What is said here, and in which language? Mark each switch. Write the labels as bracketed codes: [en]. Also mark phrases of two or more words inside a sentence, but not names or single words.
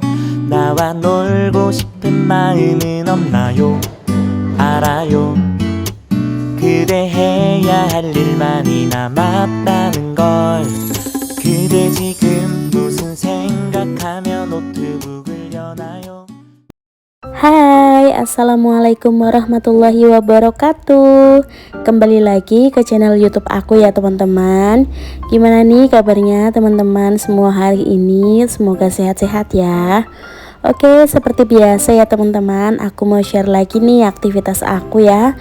[ko] 나와 놀고 싶은 마음은 없나요? 알아요. 그대 해야 할 일 많이 남았다는 걸. 그대 지금 무슨 생각하며 노트북을 여나요? [ar] Hai, السلام عليكم ورحمة الله وبركاته. [id] Kembali lagi ke channel YouTube aku ya teman-teman. Gimana nih kabarnya teman-teman semua hari ini? Semoga sehat-sehat ya. Oke, seperti biasa ya teman-teman, aku mau share lagi nih aktivitas aku ya.